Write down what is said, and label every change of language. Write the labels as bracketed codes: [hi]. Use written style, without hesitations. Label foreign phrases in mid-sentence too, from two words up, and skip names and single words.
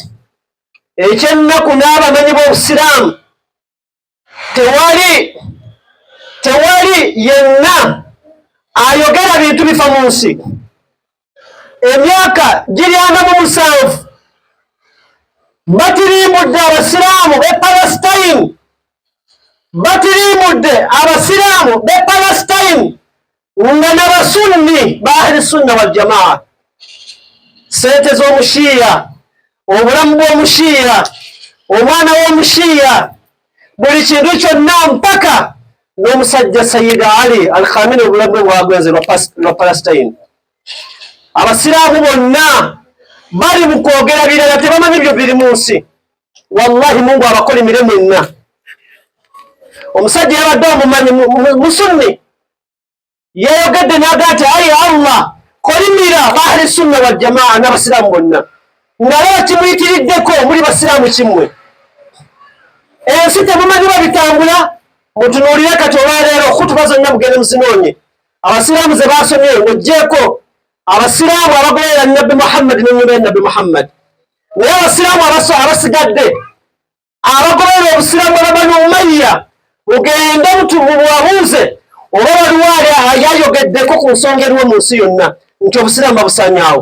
[lg] Ekyennaku n'abamanyi b'Obusiraamu, tewali yenna ayogera bintu bifa mu nsi. Emyaka giri 47 batirimbudde Abasiraamu b'e Palestine batirimudde abasiraamu be Palestine nga n'abasunni ba [ar] أهل السنة والجماعة. [lg] Sente z'omushiya, obulamu bw'omushiya, omwana w'omushiya, buli kintu kyonna mpaka n'omusajja Sayyid Ali al-Khamenei obulamu bwe bwagwenze lwa Palestine. Abasiraamu bonna bali mu kwogera birala, tebamanyi byo biri mu nsi. Wallahi Mungu abakolimire mwenna. Omusajja yabadde omumanyi musunni yayogedde n'agaa nti ayi Allah kolimira ba [ar] أهل السنة والجماعة [lg] n'abasiraamu bonna, ngalaba kimuyitiriddeko muli basiraamu kimwe. Ensi temumanyi babitambula, mutunuulire kati olwaleero khutuba zonna mugende muzinoonye. Abasiraamu ze basomye mugjeeko abasiraamu abagoberera Nabbi Muhammad n'ennyumba ya Nabbi Muhammad, naye abasiraamu abasigadde abagoberera obusiraamu bwa Banu Umayya mugende mubuwabuuze oba waliwo ali ayogeddeko ku nsonga eriwo mu nsi yonna nti obusiraamu babusanyaawo.